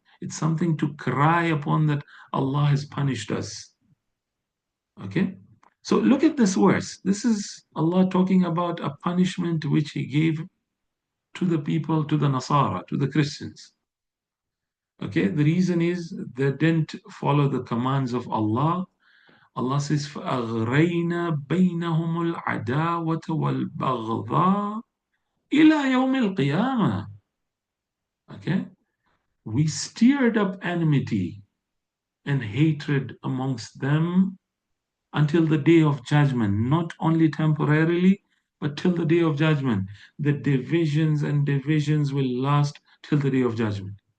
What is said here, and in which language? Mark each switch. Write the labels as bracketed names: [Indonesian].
[English] It's something to cry upon that Allah has punished us. Okay? So look at this verse. This is Allah talking about a punishment which He gave to the people, to the Nasara, to the Christians. Okay? The reason is they didn't follow the commands of Allah. Allah says, [Arabic] فَأَغْرَيْنَا بَيْنَهُمُ الْعَدَاوَةَ وَالْبَغْضَاءَ إِلَى يَوْمِ الْقِيَامَةِ. [English] Okay? We stirred up enmity and hatred amongst them until the day of judgment, not only temporarily, but till the day of judgment. The divisions and divisions will last till the day of judgment.